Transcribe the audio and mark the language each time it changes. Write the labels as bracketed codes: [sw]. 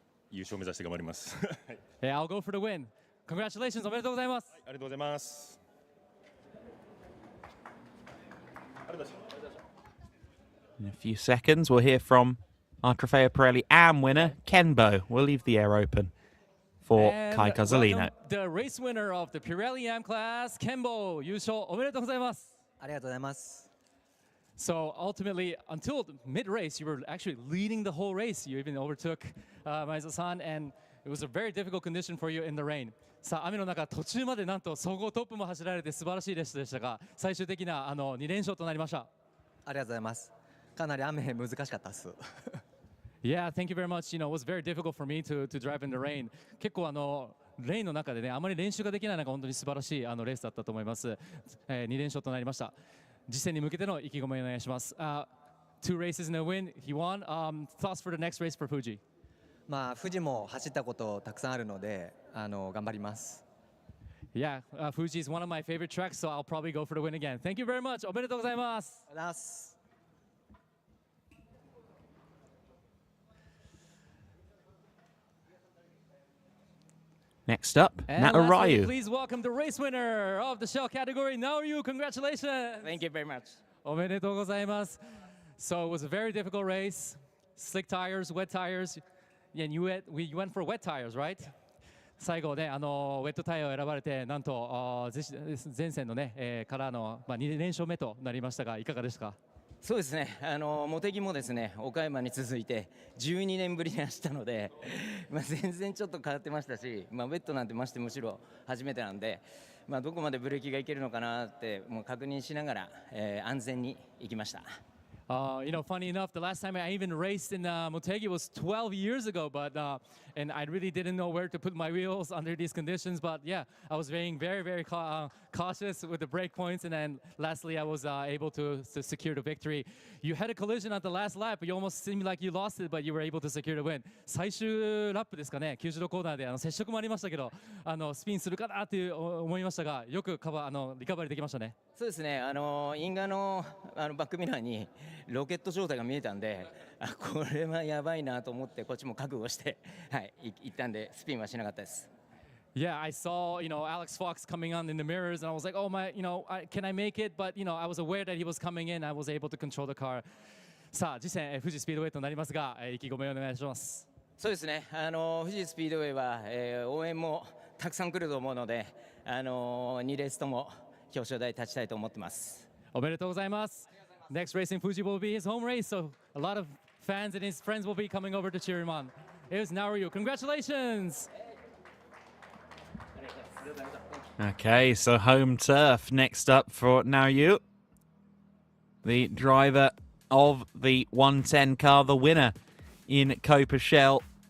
[ja] 優勝目指して頑張ります。 [en] Yeah, I'll go for the win. Congratulations, [ja] おめでとうございます。ありがとうございます。 [en] In a few seconds, we'll hear from our Trofeo Pirelli AM winner, Kenbo. We'll leave the air open for Kai Cozzolino. The race winner of the Pirelli AM class, Kenbo, [ja] 優勝おめでとうございます。ありがとうございます。 [en] So ultimately, until mid-race, you were actually leading the whole race. You even overtook Maezawa-san, and it was a very difficult condition for you in the rain. [ja] さあ、雨の中、途中までなんと総合トップも走られて素晴らしいレースでしたが、最終的な2連勝となりました。ありがとうございます。かなり雨難しかったです。 [en] Yeah, thank you very much. You know, it was very difficult for me to drive in the rain. [ja] 結構レインの中でね、あまり練習ができない中、本当に素晴らしいレースだったと思います。 2連勝となりました。次戦に向けての意気込みをお願いします。 [en] Two races in a win, he won. Thoughts for the next race for Fuji? [ja] 富士も走ったことたくさんあるので、頑張ります。 [en] Yeah, Fuji is one of my favorite tracks, so I'll probably go for the win again. Thank you very much. [ja] おめでとうございます。ありがとうございます。 [en] Next up, And Nata lastly, Ryu. please welcome the race winner of the Shell category, Naoryu. Congratulations. Thank you very much. [ja] おめでとうございます。 [en] So it was a very difficult race. Slick tires, wet tires. And you went for wet tires, right? [ja] 最後ね、ウェットタイヤを選ばれて、なんと前線のね、からの、2連勝目となりましたが、いかがですか？そうですね、茂木もですね、岡山に続いて12年ぶりに走ったので、全然ちょっと変わってましたし、ウェットなんてましてむしろ初めてなんで、どこまでブレーキがいけるのかなってもう確認しながら、安全に行きました。 [en] Funny enough, the last time I even raced in Motegi was 12 years ago, and I really didn't know where to put my wheels under these conditions. But yeah, I was being very, very cautious with the brake points, and then lastly, I was able to secure the victory. You had a collision at the last lap. You almost seemed like you lost it, but you were able to secure the win. [ja] 最終ラップですかね、90度コーナーで接触もありましたけど、スピンするかなって思いましたが、よくリカバリーできましたね。そうですね、インガのバックミラーにロケット状態が見えたんで、これはやばいなと思ってこっちも覚悟して、はい、行ったんでスピンはしなかったです。 [en] Yeah, I saw, Alex Fox coming on in the mirrors, and I was like, oh my, can I make it? But, I was aware that he was coming in. I was able to control the car. [ja] さあ、次戦、富士スピードウェイとなりますが、意気込みをお願いします。そうですね、富士スピードウェイは、応援もたくさん来ると思うので、2レースとも表彰台立ちたいと思ってます。おめでとうございます。 [en] Next race in Fuji will be his home race, so a lot of fans and his friends will be coming over to cheer him on. Here's Naoyu. Congratulations! Okay, so home turf next up for Naoyu, the driver of the 110 car, the winner in Copa Shell.